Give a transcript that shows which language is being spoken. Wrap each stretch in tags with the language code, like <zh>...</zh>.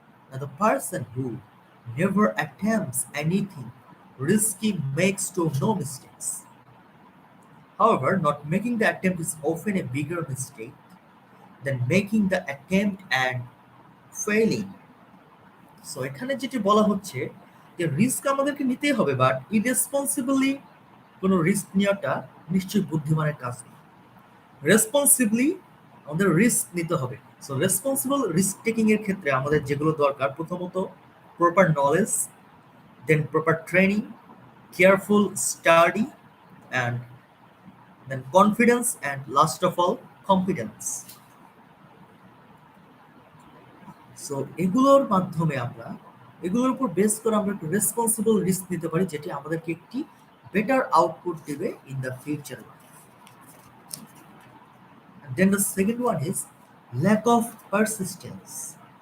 <en>Now, the person who never attempts anything risky makes to no mistakes. However, not making the attempt is often a bigger mistake than making the attempt and failing.</en> <bn>So এখানে যেটি বলা হচ্ছে যে risk আমাদেরকে নিতেই হবে, but ইরেসপন্সিবলি কোনো risk নেওয়াটা নিশ্চয়ই বুদ্ধিমানের কাজ না। রেসপন্সিবলি আমাদের রিস্ক নিতে হবে। সো রেসপন্সিবল রিস্ক টেকিং এর ক্ষেত্রে আমাদের যেগুলো দরকার, প্রথমত</bn> <en>Proper knowledge, then proper training, careful study, and then confidence, and last of all competence.</en> <bn>So এগুলোর মাধ্যমে আমরা, এগুলোর উপর বেস করে আমরা একটু রেসপন্সিবল রিস্ক নিতে পারি, যেটি আমাদেরকে একটি বেটার আউটপুট দেবে</bn> <en>In the future life. Then the second one is lack of persistence.</en>